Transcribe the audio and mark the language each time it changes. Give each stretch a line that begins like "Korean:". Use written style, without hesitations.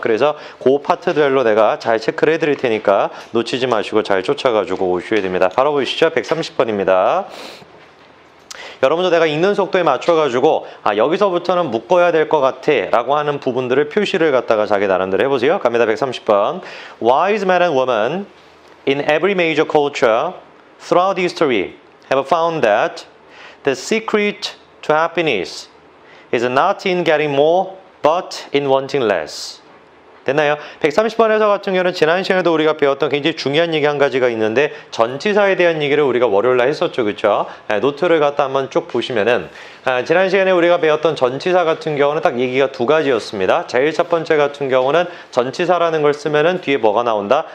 Korean: 그래서 그 파트들로 내가 잘 체크를 해드릴 테니까 놓치지 마시고 잘 쫓아가지고 오셔야 됩니다. 바로 보시죠. 130번입니다. 여러분도 내가 읽는 속도에 맞춰가지고 여기서부터는 묶어야 될 것 같아 라고 하는 부분들을 표시를 갖다가 자기 나름대로 해보세요. 갑니다. 130번.
English: Wise men and women in every major culture throughout history have found that the secret to happiness is not in getting more but in wanting less.
Korean: 됐나요? 130번에서 같은 경우는 지난 시간에도 우리가 배웠던 굉장히 중요한 얘기 한 가지가 있는데 전치사에 대한 얘기를 우리가 월요일날 했었죠. 그쵸? 노트를 갖다 한번 쭉 보시면은 지난 시간에 우리가 배웠던 전치사 같은 경우는 딱 얘기가 두 가지였습니다. 제일 첫 번째 같은 경우는 전치사라는 걸 쓰면은 뒤에 뭐가 나온다?